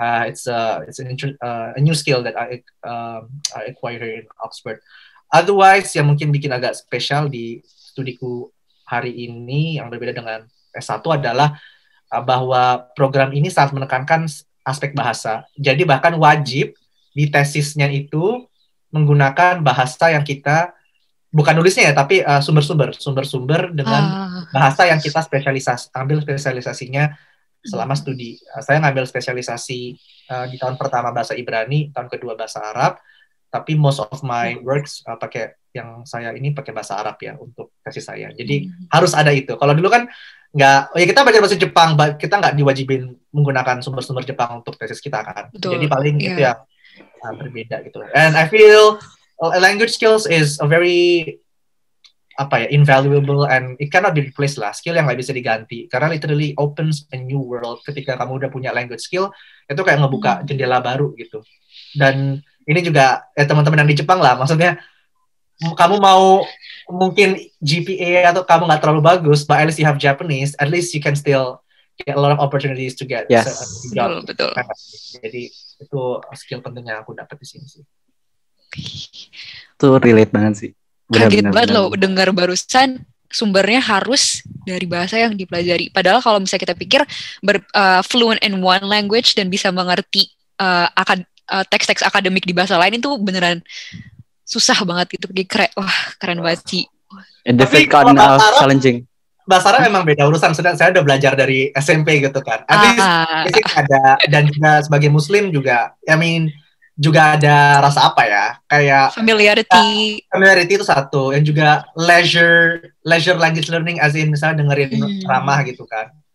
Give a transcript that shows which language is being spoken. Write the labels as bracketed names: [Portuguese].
[English] It's a new skill that I acquired here in Oxford. [Indonesian] Otherwise yang mungkin bikin agak spesial di studiku hari ini yang berbeda dengan S1 adalah bahwa program ini sangat menekankan aspek bahasa. Jadi bahkan wajib di tesisnya itu menggunakan bahasa yang kita bukan nulisnya ya, tapi sumber-sumber dengan bahasa yang kita ambil spesialisasinya selama studi. Saya ngambil spesialisasi di tahun pertama bahasa Ibrani, tahun kedua bahasa Arab. Tapi [English] most of my works [Indonesian] pakai bahasa Arab ya untuk tesis saya. Jadi harus ada itu. Kalau dulu kan kita belajar bahasa Jepang, kita nggak diwajibin menggunakan sumber-sumber Jepang untuk tesis kita kan. Betul. Jadi paling itu yang berbeda gitu. [English] And I feel language skills is a very invaluable and it cannot be replaced lah. [Indonesian] Skill yang nggak bisa diganti karena [English] literally opens a new world. [Indonesian] Ketika kamu udah punya language skill itu kayak ngebuka jendela baru gitu. Dan ini juga teman-teman yang di Jepang lah, maksudnya kamu mau mungkin GPA atau kamu nggak terlalu bagus, [English] but at least you have Japanese, at least you can still get a lot of opportunities to get a job. [Indonesian] Betul. Jadi itu skill penting yang aku dapat di sini sih. Itu relate banget sih. Kaget banget loh dengar barusan sumbernya harus dari bahasa yang dipelajari. Padahal kalau misalnya kita pikir [English] fluent in one language [Indonesian] dan bisa mengerti teks-teks akademik di bahasa lain itu beneran susah banget gitu. Keren banget sih. [English] Difficult and challenging. [Indonesian] Bahasa Arab memang beda urusan. Saya udah belajar dari SMP gitu kan. [English] At least [Indonesian] ada, dan juga sebagai Muslim juga, juga ada rasa kayak [English] familiarity [Indonesian] itu satu, yang juga [English] leisure language learning, as in [Indonesian] misalnya dengerin ceramah gitu kan.